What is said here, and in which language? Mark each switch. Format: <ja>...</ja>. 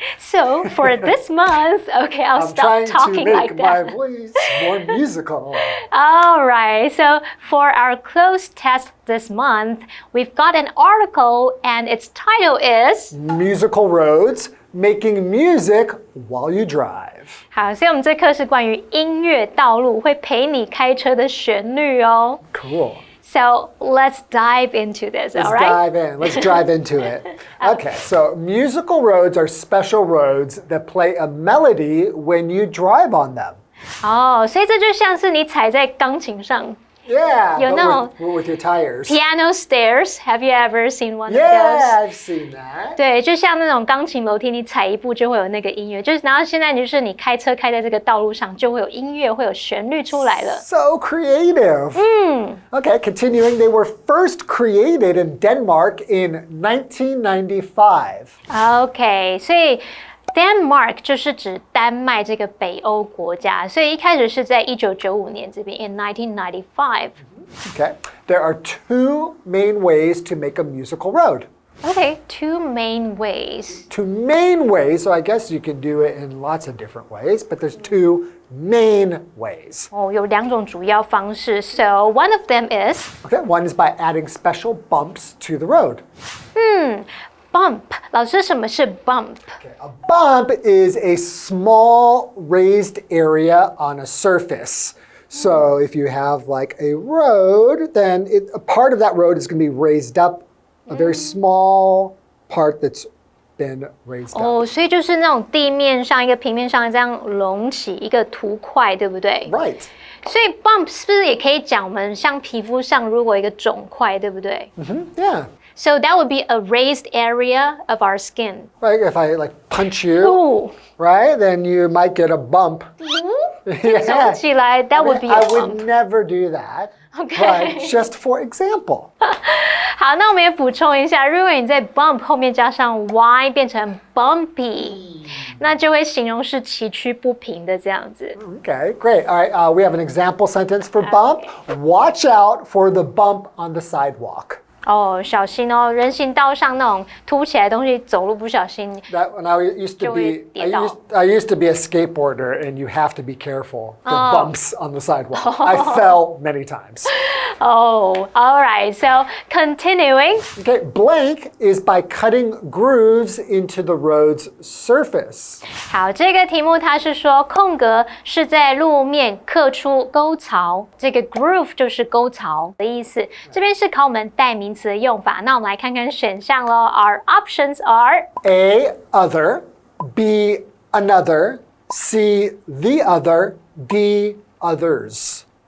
<en>So for this month, okay, I'll stop talking like that. I'm trying to make my voice more musical. All right. So for our close test this month, we've got an article, and its title is Musical Roads, Making Music While You Drive.</en> <zh>好，所以我们这课是关于音乐道路，会陪你开车的旋律哦。</zh> <en>Cool. So let's dive into this, all right? Let's dive in. Let's drive into it. Okay, so musical roads are special roads that play a melody when you drive on them.</en> <zh>哦，所以这就像是你踩在钢琴上。</zh> <en>Yeah, You know, with your tires. Piano stairs. Have you ever seen one of those? Yeah, I've seen that.</en> <zh>对，就像那种钢琴楼梯，你踩一步就会有那个音乐。就是，然后现在就是你开车开在这个道路上，就会有音乐，会有旋律出来了。</zh> <en>So creative. Okay, continuing. They were first created in Denmark in 1995.</en> <zh>Okay, 所以 Denmark 就是指丹麦这个北欧国家，所以一开始是在1995年这边</zh> <en>in 1995. Okay, there are two main ways to make a musical road. Okay, two main ways. Two main ways, so I guess you can do it in lots of different ways, but there's two main ways.</en> <zh>哦，有两种主要方式。</zh> <en>So one of them is. Okay, one is by adding special bumps to the road.</en> <zh>Bump. 老师，什么是 bump?</zh> <en>Okay, a bump is a small raised area on a surface. So if you have like a road, then a part of that road is going to be raised up, a very small part that's been raised up.</en> <zh>哦，所以就是那种地面上一个平面上这样隆起一个凸块，对不对？</zh> <en>Right.</en> <zh>所以 bump 是不是也可以讲我们像皮肤上如果一个肿块，对不对？</zh> <en>Yeah. So that would be a raised area of our skin. Right, if I like punch you, Ooh. right, then you might get a bump.</en> <zh>肿起来</zh> <en>that would be a I bump. would never do that. but just for example.</en> <zh>好，那我们也补充一下，如果你在 bump 后面加上 y 变成 bumpy，那就会形容是崎岖不平的这样子。</zh> <en>Okay, great. All right, we have an example sentence for bump. Watch out for the bump on the sidewalk.</en> <zh>哦，小心哦！人行道上那种凸起来的东西，走路不小心</zh> <en>That when I used to be, I used to be a skateboarder, and you have to be careful for bumps on the sidewalk. I fell many times. Oh, all right. So continuing. Okay, blank is by cutting grooves into the road's surface.</en> <zh>好，这个题目它是说空格是在路面刻出沟槽，这个 groove 就是沟槽的意思。这边是考我们代名词的用法，那我们来看看选项咯。</zh> <en>Our options are A, other, B, another, C, the other, D, others.</en>